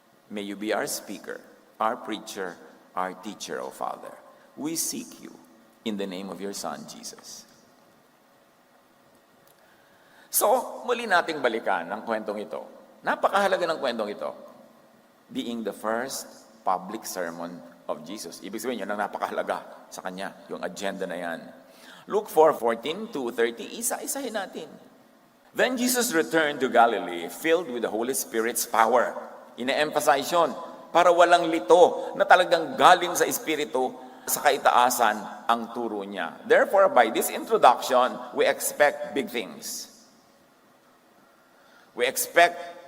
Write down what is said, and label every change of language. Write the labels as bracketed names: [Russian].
[English] May you be our speaker, our preacher, our teacher, O Father. We seek you in the name of your Son, Jesus. [Filipino] So, muli nating balikan ang kwentong ito. Napakahalaga ng kwentong ito. [English] Being the first public sermon of Jesus. [Filipino] Ibig sabihin yun ang napakahalaga sa kanya, yung agenda na yan. Luke 4:14-30, isa-isahin natin. [English] Then Jesus returned to Galilee, filled with the Holy Spirit's power. [Filipino] Ina-emphasize yun, para walang lito na talagang galing sa Espiritu sa kaitaasan ang turo niya. [English] Therefore, by this introduction, we expect big things. We expect